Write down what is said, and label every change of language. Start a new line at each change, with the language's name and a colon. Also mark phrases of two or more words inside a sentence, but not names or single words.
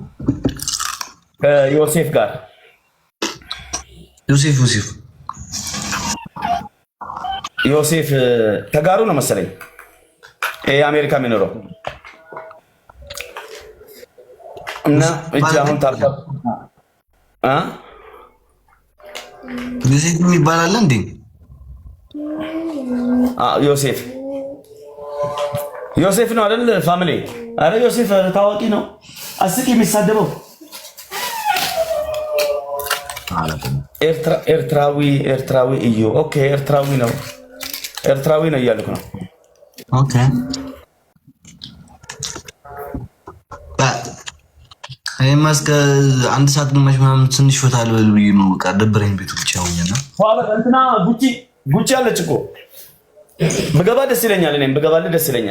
Amharic: ከዮሴፍ ጋር። ዮሴፍ ተጋሩ ነው መሰለኝ። የአሜሪካ የሚኖረው እና እጅ አሁን ታርታ ዮሴፍ የሚባል አለ እንዴ? ዮሴፍ ነው አይደል? ፋሚሊ። አረ ዮሴፍ ታዋቂ ነው። አስቂ የሚሳደበው ኤርትራዊ እዩ። ኦኬ ኤርትራዊ ነው እያልኩ ነው። ኦኬ እኔማ እስከ አንድ ሰዓት ግማሽ ምናምን ትንሽ ፈታ ልበል ብዬ ነው። በቃ ደበረኝ ቤቱ ብቻ ሆኜና እንትና ጉቺ አለች እኮ ብገባ ደስ ይለኛል። እኔም ብገባልህ ደስ ይለኛል።